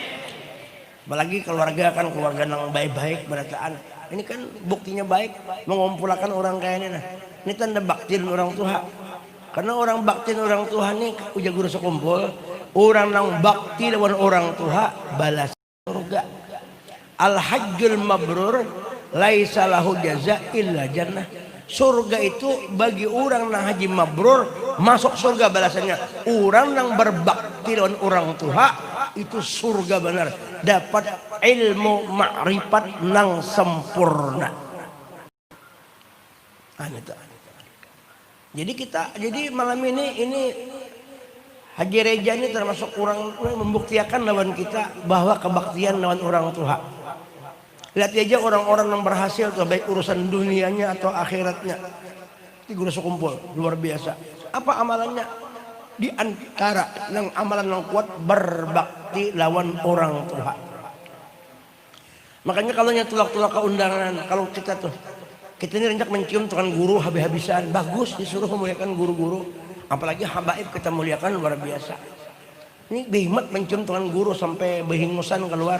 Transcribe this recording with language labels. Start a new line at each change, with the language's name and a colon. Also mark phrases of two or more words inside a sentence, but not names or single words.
Banjar: Apalagi keluarga kan keluarga yang baik-baik berataan.
Indonesian: Ini kan buktinya baik mengumpulkan orang kayak ini nah. Ini tanda baktiin orang tua. Karena orang baktiin orang tua nih udah guru sekumpul.
Banjar: Orang yang bakti lawan orang tua balas surga.
Arabic: الحج المبرور ليس له جزاء إلا الجنة.
Indonesian: Surga itu bagi orang yang haji mabrur masuk surga balasannya.
Banjar: Orang yang berbakti lawan orang tua itu surga benar. Dapat ilmu ma'rifat nang sempurna. Jadi malam ini Haji Reja ini termasuk orang membuktikan lawan kita bahwa kebaktian lawan orang tua.
Indonesian: Lihat aja orang-orang yang berhasil tuh baik urusan dunianya atau akhiratnya. Ini guru sekumpul luar biasa.
Banjar: Apa amalannya? Di antara yang amalan yang kuat berbakti lawan orang tua. Makanya kalau tulak-tulak ke undangan, kalau kita ini renjak mencium tukang guru habis-habisan, bagus disuruh memuliakan guru-guru. Apalagi habaib kita muliakan luar biasa. Ini behimat mencium tukang guru sampai behingusan keluar.